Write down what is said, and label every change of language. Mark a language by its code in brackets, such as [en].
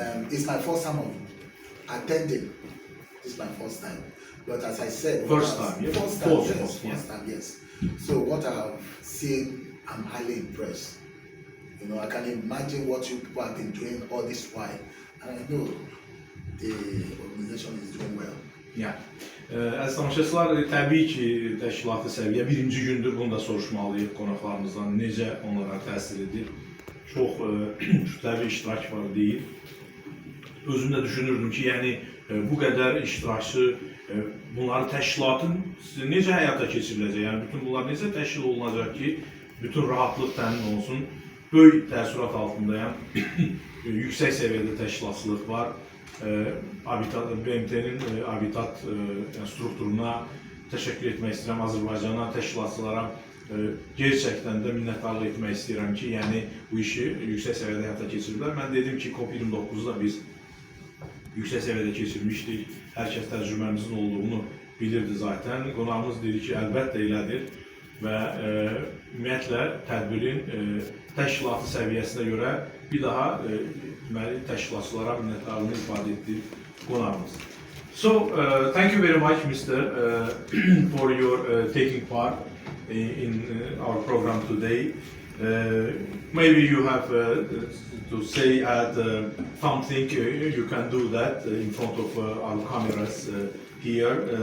[en] It's my first time of attending. It's my first time, but as I said, First time, yes. First time, yes. So what I have seen I'm highly impressed. You know, I can imagine what you people have been doing all this while, and I know the organization is doing well. [az] Ya, əziz tamaşaçılar, təbii ki, təşkilati səviyyə birinci gündür, bunu da soruşmalıyıq qonaqlarımızdan, necə onlara təsir edir. Çox kütləvi iştirak var deyil. Özüm də düşünürdüm ki, yəni bu qədər iştirakçı, bunları təşkilatın necə həyata keçiriləcək, yəni bütün bunlar necə təşkil olunacaq ki, bütün rahatlıq təmin olsun. Böyük təəssürat altındayam, yüksək səviyyədə təşkilatçılıq var. BMT-nin Habitat strukturuna təşəkkür etmək istəyirəm, Azərbaycana, təşkilatçılara gerçəkdən də minnətdarlıq etmək istəyirəm ki, yəni bu işi yüksək səviyyədə həyata keçiriblər. Mən dedim ki, COP29-da biz yüksək səviyyədə keçirmişdik, hər kəs təcrübəmizin olduğunu bilirdi zaten. Qonağımız dedi ki, əlbəttə elədir və ümumiyyətlə tədbirin təşkilatı səviyyəsinə görə bir daha təşkilatçılara minnətdarlığını ifadə etdi qonağımız. [en] So, thank you very much, Mr. For your taking part in our program today. Maybe you have to say something, you can do that in front of our cameras here.